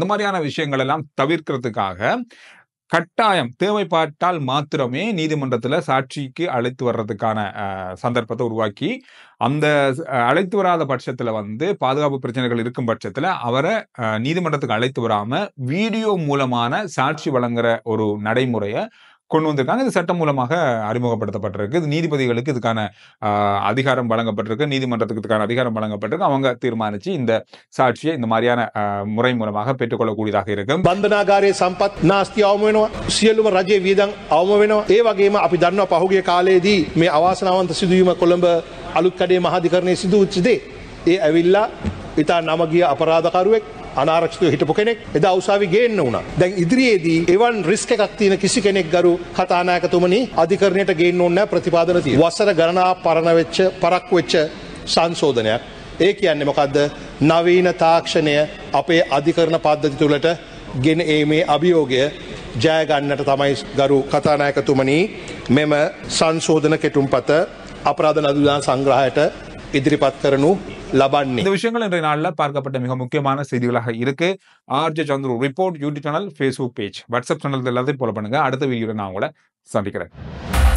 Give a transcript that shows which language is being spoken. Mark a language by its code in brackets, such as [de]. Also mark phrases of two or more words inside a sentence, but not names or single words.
[ta] இந்த மாதிரியான விஷயங்கள் எல்லாம் தவிர்க்கிறதுக்காக கட்டாயம் தேவைப்பட்டால் மாத்திரமே நீதிமன்றத்தில் சாட்சிக்கு அழைத்து வர்றதுக்கான சந்தர்ப்பத்தை உருவாக்கி, அந்த அழைத்து வராத பட்சத்துல பாதுகாப்பு பிரச்சனைகள் இருக்கும் பட்சத்துல அவரை நீதிமன்றத்துக்கு அழைத்து வராம வீடியோ மூலமான சாட்சி வழங்குற ஒரு நடைமுறையை கொண்டு வந்திருக்காங்க. இது சட்டம் மூலமாக அறிமுகப்படுத்தப்பட்டிருக்கு. இது நீதிபதிகளுக்கு இதுக்கான அதிகாரம் வழங்கப்பட்டிருக்கு, நீதிமன்றத்துக்கு இதுக்கான அதிகாரம் வழங்கப்பட்டிருக்கு. அவங்க தீர்மானிச்சு இந்த சாட்சியை இந்த மாதிரியான முறை மூலமாக பெற்றுக்கொள்ளக்கூடியதாக இருக்கும். [si] බන්ධනාගාරයේ සම්පත් නාස්ති අවම වෙනවා, සියලුම රජයේ වියදම් අවම වෙනවා. ඒ වගේම අපි දන්නවා පහුගිය කාලයේදී මේ අවාසනාවන්ත සිදුවීම කොළඹ අලුත්කඩේ මහාධිකරණයේ සිදු වෙච්ච දේ. ඒ ඇවිල්ලා ඉතා නමගිය අපරාධකරුවෙක් අනාරක්ෂිතව හිටපු කෙනෙක් එදා උසාවි ගේන්න වුණා. දැන් ඉදිරියේදී එවන් රිස්ක් එකක් තියෙන කිසි කෙනෙක් ගරු කතානායකතුමනි අධිකරණයට ගේන්න ඕනේ නැහැ, ප්‍රතිපාදන තියෙනවා. වසර ගණනාවක් පරණ වෙච්ච පරක්කු වෙච්ච සංශෝධනයක්. ඒ කියන්නේ මොකද්ද? නවීන තාක්ෂණය අපේ අධිකරණ පද්ධති තුළට ගෙන ඒමේ අභියෝගය ජය ගන්නට තමයි ගරු කතානායකතුමනි මෙම සංශෝධන කෙටුම්පත අපරාධ නඩුදාන සංග්‍රහයට ඉදිරිපත් කරනු லபான்னி. [ta] இந்த விஷயங்கள் இன்றைய நாளில் பார்க்கப்பட்ட மிக முக்கியமான செய்திகளாக இருக்கு. RJ சந்துரு ரிப்போர்ட் [en] YouTube channel, Facebook page, WhatsApp channel [ta] எல்லாத்தையும் ஃபாலோ பண்ணுங்க. அடுத்த வீடியோவில் நான் உங்களை சந்திக்கிறேன்.